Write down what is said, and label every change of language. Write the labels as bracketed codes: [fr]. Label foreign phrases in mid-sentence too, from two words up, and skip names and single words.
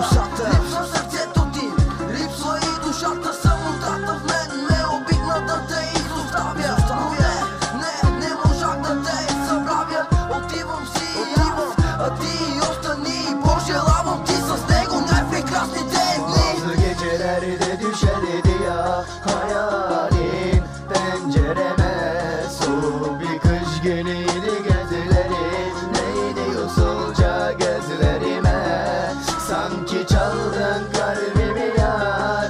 [bg] Липсва сърцето ти, липсва и душата. Самотата в мен ме обикна да те изоставя. Но не можах да те забравя. Отивам си аз, а ти остани. Пожелавам ти с него най-прекрасните дни. [tr] Bazı gecelerde düşer ya hayalin pencereme. Soğuk bir kış günüydü gözlerin. Neydi usulca gözlerime. Sanki çaldın kalbimi yar.